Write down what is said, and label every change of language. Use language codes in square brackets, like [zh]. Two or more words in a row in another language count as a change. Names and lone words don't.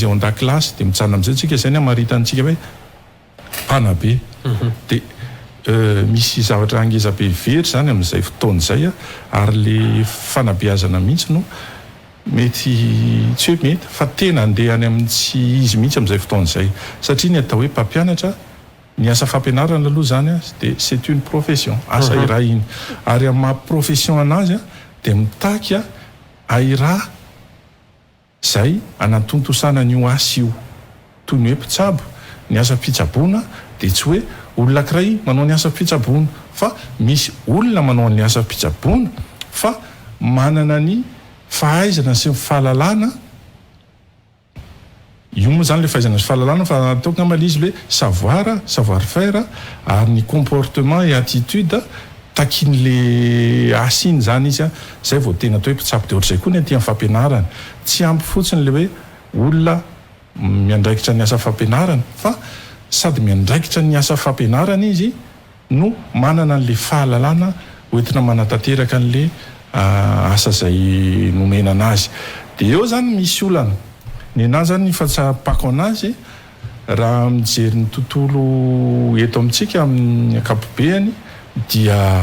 [mg] ao an-dakilasy dia mijanona amin'izay tsika izay ny amaritantsika hoe mpanabe dia misy zavatra angezabe very zany amin'izay fotoana izay ary le fanabeazana mihitsy no mety tsy hoe mety fa tena andeha any amin'ny tsy izy mihitsy amin'izay fotoana izay satria ny atao hoe mpampianatra ny asa fampianarana aloha zany dia [fr] c'est une profession [mg] asa iray iny ary amin'ny maha-profession anazy dia mitaky airaha zay anatontosana n'io asa io toy ny hoe mpitsabo ny asa fitsaboana dia tsy hoe olona ankiray manao ny asa fitsaboana fa misy olona manao ny asa fitsaboana fa manana ny fahaizana sy ny fahalalana io moa zany le fahaizana sy fahalalana fa ataoko ngamba izy le [fr] savoir faire [mg] ary ny [fr] comportement et attitude [mg] takin'le asa iny zany izy zay vao tena atao hoe mpitsabo dia ohatr'izay koa ny aty amin'ny fampianarana tsy ampy fotsiny le hoe olona miandraikitra ny asa fampianarana fa sady miandraikitra ny asa fampianarana izy no manana an'le fahalalana hoentina manatanteraka an'le asa zay nomena anazy dia eo zany misy olana ny anahy zany ny fahatsapako anazy raha mijery ny tontolo eto amintsika amin'ny ankapobeany dia